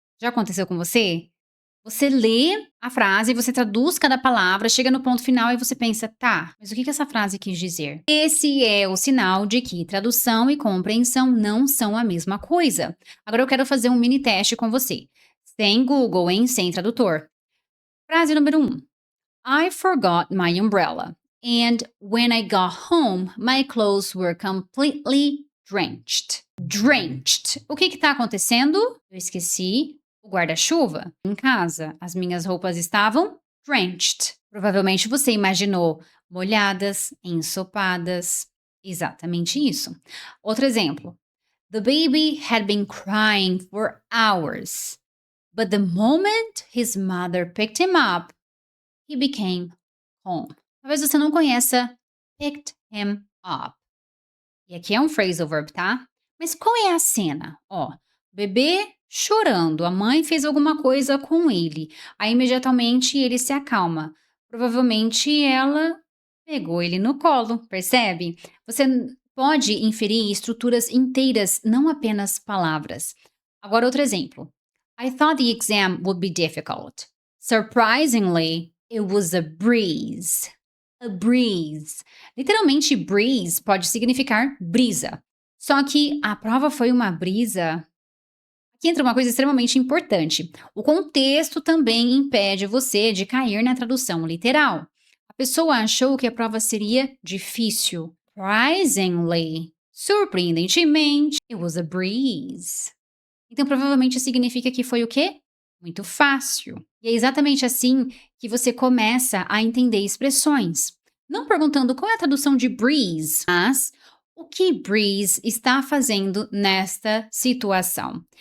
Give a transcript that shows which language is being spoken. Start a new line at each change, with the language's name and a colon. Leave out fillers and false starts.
Portuguese: Já aconteceu com você? Você lê a frase, você traduz cada palavra, chega no ponto final e você pensa, tá, mas o que essa frase quis dizer? Esse é o sinal de que tradução e compreensão não são a mesma coisa. Agora eu quero fazer um mini teste com você. Sem Google, hein? Sem tradutor. Frase número 1.
English: I forgot my umbrella, and when I got home, my clothes were completely drenched.
Portuguese: Drenched. O que está acontecendo? Eu esqueci o guarda-chuva em casa. As minhas roupas estavam drenched. Provavelmente você imaginou molhadas, ensopadas. Exatamente isso. Outro exemplo.
English: The baby had been crying for hours, but the moment his mother picked him up, he became calm.
Portuguese: Talvez você não conheça
English: picked him up.
Portuguese: E aqui é um phrasal verb, tá? Mas qual é a cena? Ó, bebê chorando, a mãe fez alguma coisa com ele. Aí imediatamente ele se acalma. Provavelmente ela pegou ele no colo, percebe? Você pode inferir estruturas inteiras, não apenas palavras. Agora outro exemplo.
English: I thought the exam would be difficult. Surprisingly, it was a breeze.
Portuguese: A breeze. Literalmente, breeze pode significar brisa. Só que a prova foi uma brisa. Aqui entra uma coisa extremamente importante. O contexto também impede você de cair na tradução literal. A pessoa achou que a prova seria difícil.
English: Surprisingly. Surpreendentemente, it was a breeze.
Portuguese: Então, provavelmente significa que foi o quê? Muito fácil. E é exatamente assim que você começa a entender expressões. Não perguntando qual é a tradução de breeze, mas o que breeze está fazendo nesta situação.